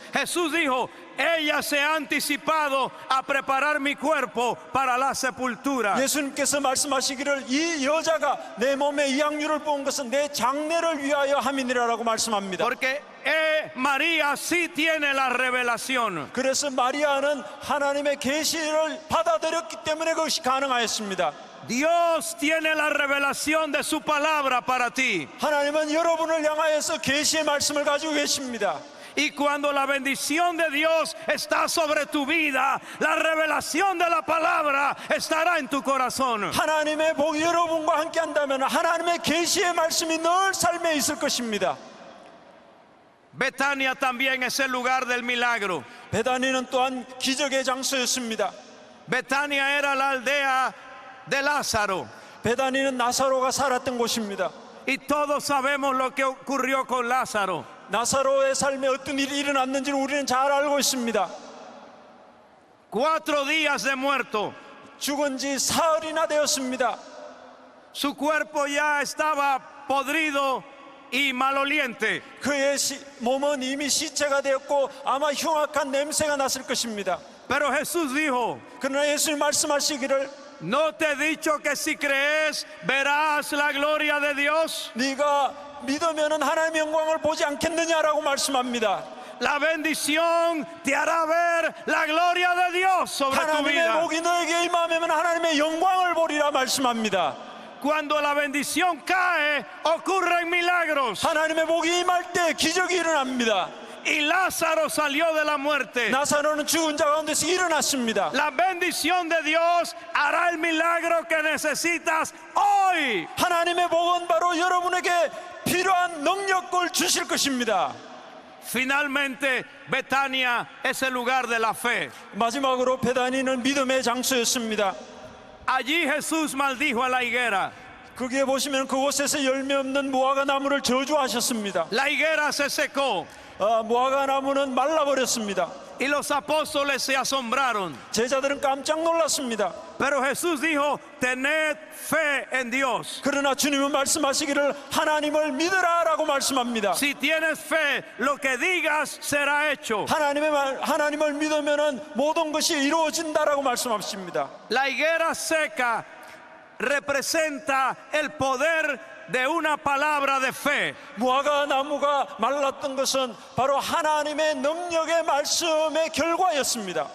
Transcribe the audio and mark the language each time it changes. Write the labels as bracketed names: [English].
[Spanish] Jesús dijo, ella se ha anticipado a preparar mi cuerpo para la sepultura. [Korean] 예수님께서 말씀하시기를 이 여자가 내 몸에 이 향유를 부은 것은 내 장례를 위하여 함이니라라고 말씀합니다. [Spanish] Porque María sí tiene la revelación. [Korean] 그래서 마리아는 하나님의 계시를 받아들였기 때문에 그것이 가능하였습니다. [Spanish] Dios tiene la revelación de su palabra para ti. [Korean] 하나님은 여러분을 향하여서 계시의 말씀을 가지고 계십니다. [Spanish] Y cuando la bendición de Dios está sobre tu vida, la revelación de la palabra estará en tu corazón. [Korean] 하나님의 복이 여러분과 함께 한다면 하나님의 계시의 말씀이 늘 삶에 있을 것입니다. [Spanish] Betania también es el lugar del milagro. [Korean] 베다니는 또한 기적의 장소였습니다. [Spanish] Betania era la aldea de Lázaro. [Korean] 베다니는 나사로가 살았던 곳입니다. [Spanish] Y todos sabemos lo que ocurrió con Lázaro. [Korean] 나사로의 삶에 어떤 일이 일어났는지를 우리는 잘 알고 있습니다. [Spanish] 4 días de muerto. [Korean] 죽은 지 사흘이나 되었습니다. [Spanish] Su cuerpo ya estaba podrido y maloliente. [Korean] 그의 몸은 이미 시체가 되었고 아마 흉악한 냄새가 났을 것입니다. [Spanish] Pero Jesús dijo, [Korean] 그러나 예수님 말씀하시기를 [Spanish] ¿no te he dicho que si crees verás la gloria de Dios? [Korean] 네가 믿으면 하나님의 영광을 보지 않겠느냐라고 말씀합니다. [Spanish] La bendición te hará ver la gloria de Dios sobre tu [Korean] 하나님의 [Spanish] vida. [Korean] 복이 너에게 임하면 하나님의 영광을 보리라 말씀합니다. [Spanish] Cuando la bendición cae, ocurren milagros. [Korean] 하나님의 복이 임할 때 기적이 일어납니다. [Spanish] Y Lázaro salió de la muerte. [Korean] 나사로는 죽은 자 가운데서 일어났습니다. [Spanish] La bendición de Dios hará el milagro que necesitas hoy. [Korean] 하나님의 복은 바로 여러분에게 필요한 능력을 주실 것입니다. [Spanish] Finalmente, Betania es el lugar de la fe. [Korean] 마지막으로 베다니는 믿음의 장소였습니다. [Spanish] Allí Jesús maldijo a la higuera. [Korean] 거기에 보시면 그곳에서 열매 없는 무화과 나무를 저주하셨습니다. [Spanish] La higuera se secó [Korean] 무화과 나무는 말라버렸습니다. [Spanish] y los apóstoles se asombraron. [Korean] 제자들은 깜짝 놀랐습니다. [Spanish] Pero Jesús dijo, tened fe en Dios. [Korean] 그러나 주님은 말씀하시기를 하나님을 믿으라라고 말씀합니다. [Spanish] Si tienes fe, lo que digas será hecho. [Korean] 하나님을 믿으면은 모든 것이 이루어진다라고 말씀하십니다. [Spanish] La higuera seca representa el poder de una palabra de fe. [Korean] 무화과 나무가 말랐던 것은 바로 하나님의 능력의 말씀의 결과였습니다.